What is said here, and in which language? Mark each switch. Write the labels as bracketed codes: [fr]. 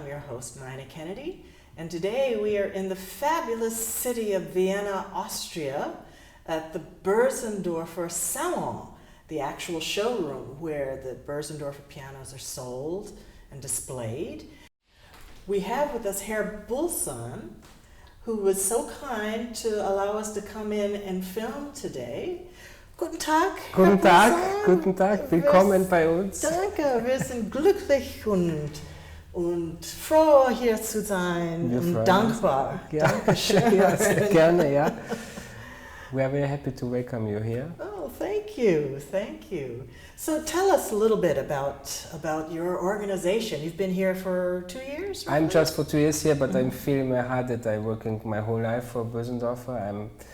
[en] host, Nina Kennedy, and today we are in the fabulous city of Vienna, Austria, at the Börsendorfer Salon, the actual showroom where the Börsendorfer pianos are sold and displayed. We have with us Herr Bulson, who was so kind to allow us to come in and film today. [de] Guten Tag, Guten Herr Tag, Bulson. guten Tag, willkommen bei uns. Danke, wir sind glücklich und froh hier zu sein und dankbar. Ja. Dankeschön. Ja, sehr gerne, ja. [en] We are very happy to welcome you here. Oh, thank you, thank you. So tell us a little bit about your organization. You've been here for 2 years, right? I'm just for 2 years here, but I'm feeling my heart that I'm working my whole life for Börsendorfer.